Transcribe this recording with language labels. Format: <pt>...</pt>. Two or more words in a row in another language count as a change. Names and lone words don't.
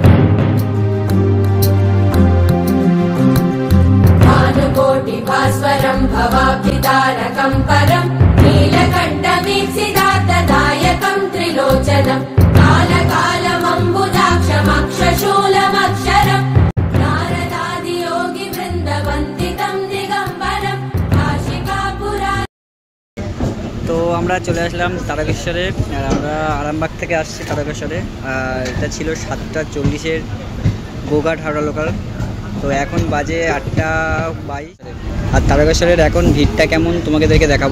<sa>भानुकोटिभास्वरम् भवाब्धितारकम् परम् नीलकण्ठवीक्षितार्थदायकम् त्रिलोचनम् कालकालमम्बुजाक्षमक्षशूलमक्षरम् नारदादियोगिवृन्दवन्दितम् दिगम्बरम् काशिकापुरा।</sa> <bn>তো আমরা চলে আসলাম তারকেশ্বরে। আর আমরা আরামবাগ থেকে আসছি তারকেশ্বরে। আর এটা ছিল 7:40-এর গোঘাট হাওড়া লোকাল। তো এখন বাজে 8:22। আর তারকেশ্বরের এখন ভিড়টা কেমন তোমাদেরকে দেখাবো।</bn>